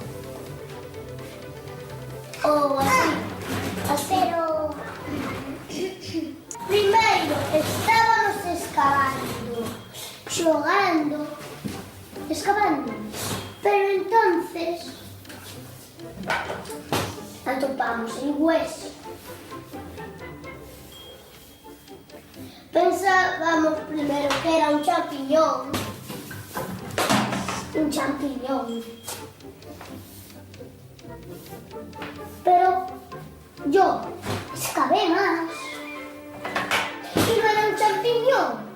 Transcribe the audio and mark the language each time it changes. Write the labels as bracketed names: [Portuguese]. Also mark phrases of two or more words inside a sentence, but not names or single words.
[Galician] Ou así. Pero primeiro estábamos excavando, pero entonces atopamos el hueso. [Spanish] Pensábamos primero que era un champiñón. Pero yo excavé más y no era un champiñón.